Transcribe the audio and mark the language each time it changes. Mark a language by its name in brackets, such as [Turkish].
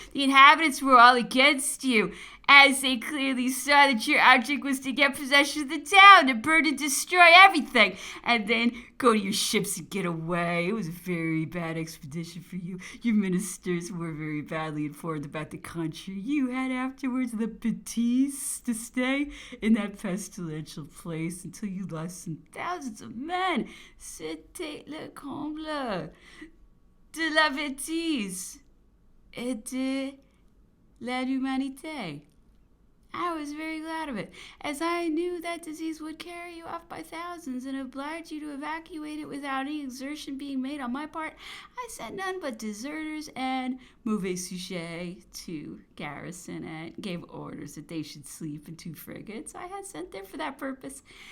[English] The inhabitants were all against you, as they clearly saw that your object was to get possession of the town, to burn and destroy everything, and then go to your ships and get away. It was a very bad expedition for you. Your ministers were very badly informed about the country. You had afterwards the bêtise to stay in that pestilential place until you lost some thousands of men. [French] C'était le comble de la bêtise et de l'humanité. [English] I was very glad of it, as I knew that disease would carry you off by thousands and oblige you to evacuate it without any exertion being made on my part. I sent none but deserters and [French] mauvais sujets [English] to garrison and gave orders that they should sleep in 2 frigates I had sent there for that purpose.